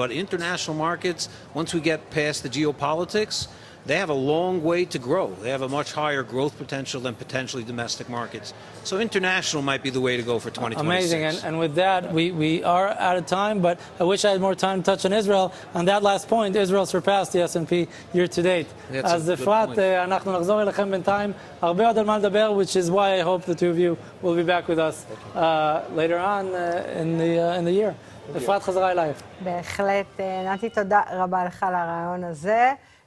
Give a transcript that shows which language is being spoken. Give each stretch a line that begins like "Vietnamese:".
English: But international markets, once we get past the geopolitics, they have a long way to grow. They have a much higher growth potential than potentially domestic markets. So international might be the way to go for 2026. Amazing. And with that, we are out of time, but I wish I had more time to touch on Israel. On that last point, Israel surpassed the S&P year to date.
Hebrew: אז אפרת, אנחנו נחזור אליכם בינתיים. הרבה עוד על מה לדבר,
English: which is why I hope the two of you will be back with us later on in the year.
Hebrew: אפרת, חזרה אלייך. בהחלט. נתי, תודה רבה לך על הרעיון הזה.